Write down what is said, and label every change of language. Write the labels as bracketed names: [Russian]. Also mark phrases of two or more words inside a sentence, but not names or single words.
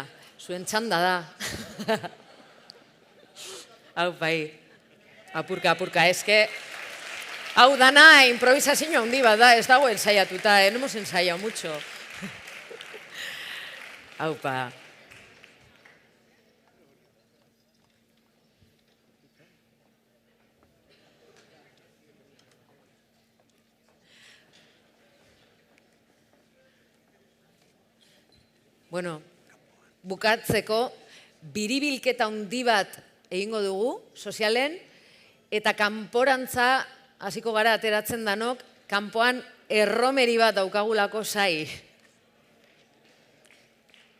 [Basque] Zuen txanda da. Hau bai, apurka, eske... Hau dana improvisazio handi bat da, ez dago ensaiatuta, [Spanish] no hemos ensaiado mucho. [Basque] Haupa. Bueno, bukatzeko, biribilketa handi bat egingo dugu, sozialen, eta kanporantza hasiko gara ateratzen danok, kanpoan erromeri bat daukagulako zai.